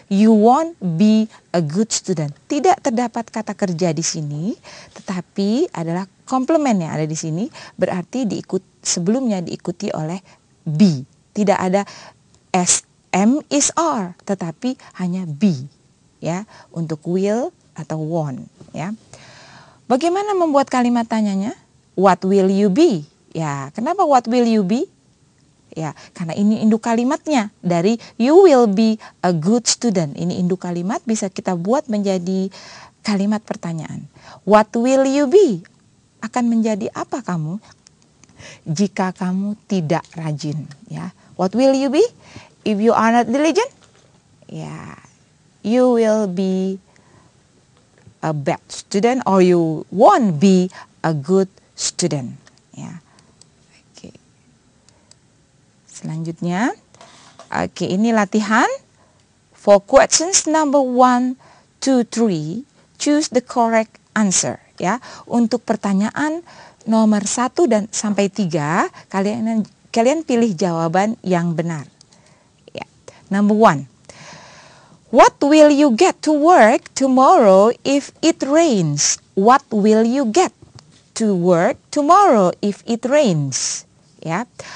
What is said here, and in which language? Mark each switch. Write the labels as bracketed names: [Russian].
[English] You won't be a good student. [Indonesian] Tidak terdapat kata kerja di sini, tetapi adalah komplement yang ada di sini, berarti sebelumnya diikuti oleh be. Tidak ada am is are, tetapi hanya be, ya, untuk will atau won't, ya. Bagaimana membuat kalimat tanyanya? [English] What will you be? [Indonesian] Ya, kenapa [English] what will you be? [Indonesian] Ya, karena ini induk kalimatnya dari [English] you will be a good student. [Indonesian] Ini induk kalimat bisa kita buat menjadi kalimat pertanyaan. [English] What will you be? [Indonesian] Akan menjadi apa kamu jika kamu tidak rajin, ya. [English] What will you be if you are not diligent? Ya, you will be a bad student or you won't be a good student, ya. [Indonesian] Oke. Selanjutnya, oke, ini latihan [English] for questions number 1, 2, 3, choose the correct answer, ya. [Indonesian] Untuk pertanyaan nomor 1 dan sampai 3, kalian pilih jawaban yang benar. [English] Ya. Number 1. What will you get to work tomorrow if it rains? What will you get to work tomorrow if it rains? Ya.